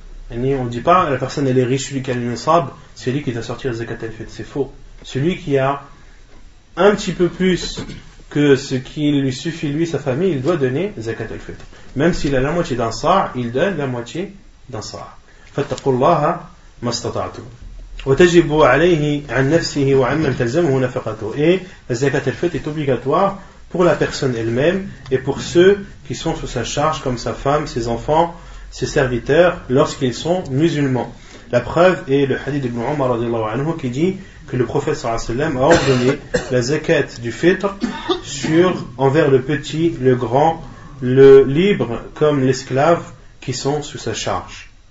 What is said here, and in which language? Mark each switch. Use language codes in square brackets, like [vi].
[fr] On ne dit pas la personne elle est riche, celui qui a le nisab, c'est lui qui doit sortir zakat al-fitr. C'est faux. Celui qui a un petit peu plus que ce qui lui suffit lui, sa famille, il doit donner zakat al-fitr. Même s'il a la moitié d'un sa', il donne la moitié d'un sa'. [ar] Fattaqullaha mastata'tum. وتجب عليه عن نفسه وعمن تلزمه نفقته. [fr] Et la zakat al-fitr est obligatoire pour la personne elle-même et pour ceux qui sont sous sa charge comme sa femme, ses enfants, ses serviteurs lorsqu'ils sont musulmans. La preuve est le hadith d'Ibn Umar anhu qui dit que le prophète sallallahu alayhi wa sallam a ordonné la zakat du fitr envers le petit, le grand, le libre comme l'esclave qui sont sous sa charge.